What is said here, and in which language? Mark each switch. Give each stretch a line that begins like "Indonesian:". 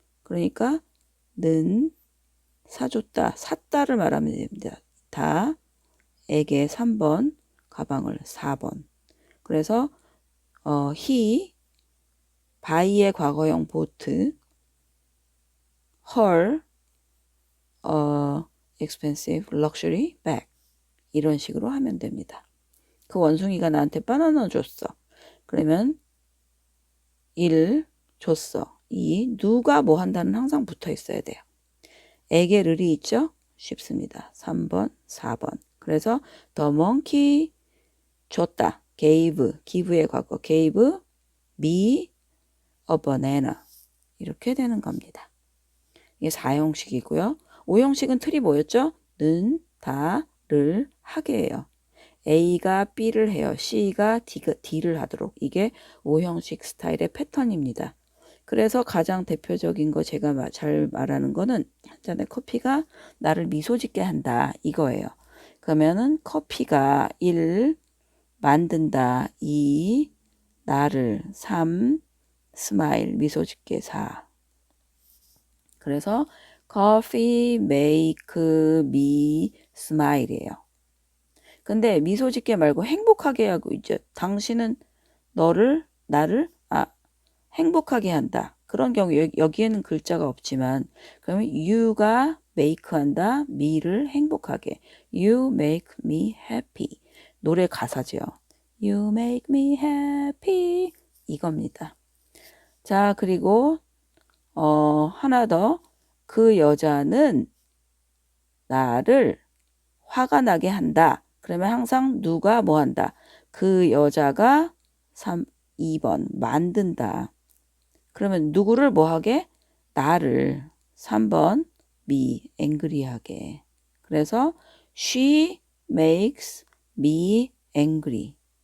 Korean: 그러니까 는 사줬다, 샀다를 말하면 됩니다. 다, 에게 3번, 가방을 4번.
English: 그래서 he, buy의 과거형 보트, her, expensive luxury bag.
Korean: 이런 식으로 하면 됩니다. 그 원숭이가 나한테 바나나 줬어. 그러면 1 줬어. 2 누가 뭐 한다는 항상 붙어 있어야 돼요. 에게 르이 있죠? 쉽습니다. 3번, 4번. 그래서
English: the monkey
Korean: 줬다. give의 과거
English: gave me a banana.
Korean: 이렇게 되는 겁니다. 이게 4형식이고요. 5형식은 틀이 뭐였죠? 는, 다, 를, 하게예요. A가 B를 해요. C가 D를 하도록. 이게 5형식 스타일의 패턴입니다. 그래서 가장 대표적인 거 제가 잘 말하는 거는 한 잔의 커피가 나를 미소 짓게 한다. 이거예요. 그러면은 커피가 1. 만든다. 2. 나를 3. 스마일 미소 짓게 4.
English: 그래서 coffee make me smile이에요.
Korean: 근데 미소 짓게 말고 행복하게 하고 있죠. 당신은 나를 행복하게 한다. 그런 경우 여기에는 글자가 없지만 그러면 you가 make 한다. me를 행복하게.
English: You make me happy.
Korean: 노래 가사죠.
English: You make me happy. 이겁니다.
Korean: 자, 그리고 하나 더. 그 여자는 나를 화가 나게 한다. 그러면 항상 누가 뭐 한다. 그 여자가 2번 만든다. 그러면 누구를 뭐 하게? 나를 3번
English: me angry
Korean: 하게.
English: 그래서 she makes me angry.